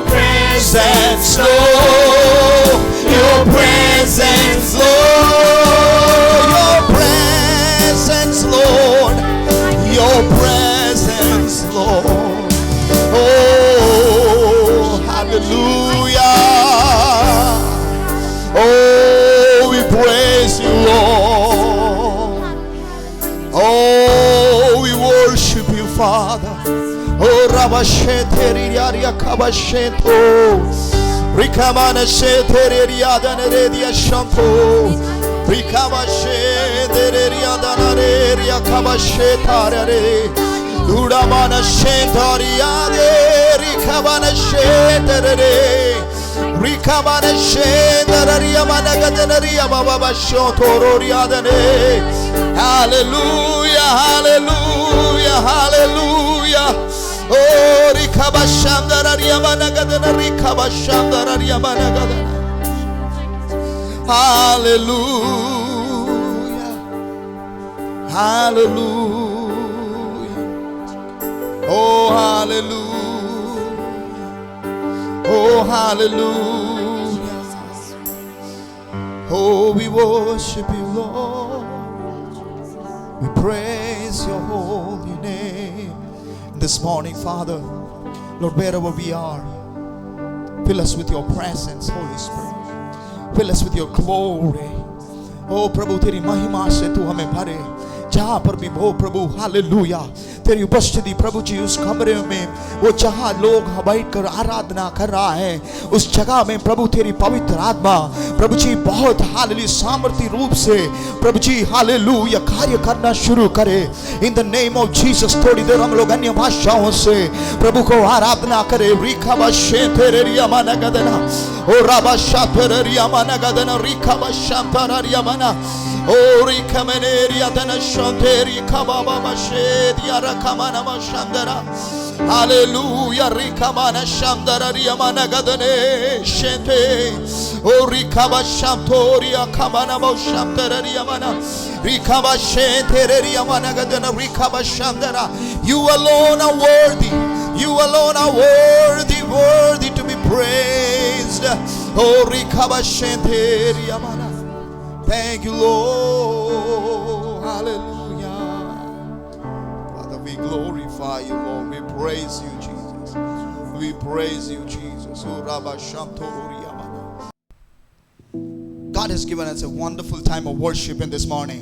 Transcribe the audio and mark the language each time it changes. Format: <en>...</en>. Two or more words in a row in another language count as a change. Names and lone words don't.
<en>presence, Lord, your presence, Lord, your presence, Lord, your presence, Lord. Oh, hallelujah. Oh, we praise you, Lord. Oh, we worship you, Father. Oh, Rabashete Riaria Kabasheto, Rikamana Shete Riadana Redia Shanto, Rikabashete Riadana Redia Kabashetare, Uramana Shentariade, Rikabana Shete, Rikabana Shetaria Managadaria Baba Shoto Riadane. Hallelujah, hallelujah, hallelujah. Oh, Rikabashandararia Managadana, Rikabashandararia Managadana. Hallelujah, hallelujah. Oh, hallelujah. Oh, hallelujah. Oh, we worship you, Lord. We praise your holy name. This morning, Father, Lord, wherever we are, fill us with your presence, Holy Spirit. Fill us with your glory. Oh, Prabhu,</en> <hi>तेरी महिमा से तू हमें भरे. जहाँ पर भी हो प्रभु, हालेलुया, तेरी उपस्थिति प्रभु जी उस कमरे में, वो जहाँ लोग बैठकर आराधना कर रहा है, उस जगह में प्रभु तेरी पवित्र आत्मा प्रभु जी बहुत हालेलुया सामर्थ्य रूप से प्रभु जी हालेलुया कार्य करना शुरू करे.</hi> <en>in the name of Jesus</en> <hi>थोड़ी देर हम लोग अन्य भाषाओं से प्रभु को आराधना करें. रिखा बशे तेरे रिया माना गदना, ओ राबा शातेरे रिया माना गदना, रिखा बशांतारा रिया माना, ओ रिखा मने रिया दना शंतेरी kababa mashedi arakamana mashandara. Hallelujah, rikamana shandara riyamana gadane shente. O rikaba shamtori akamana moshamtara riyamana. Rikaba shente riyamana gadana rikaba shandara.</hi> <en>You alone are worthy. You alone are worthy, worthy to be praised. Oh, rikaba shente riyamana. Thank you, Lord. Hallelujah. Father, we glorify you, Lord. We praise you, Jesus. We praise you, Jesus. God has given us a wonderful time of worship in this morning.</en>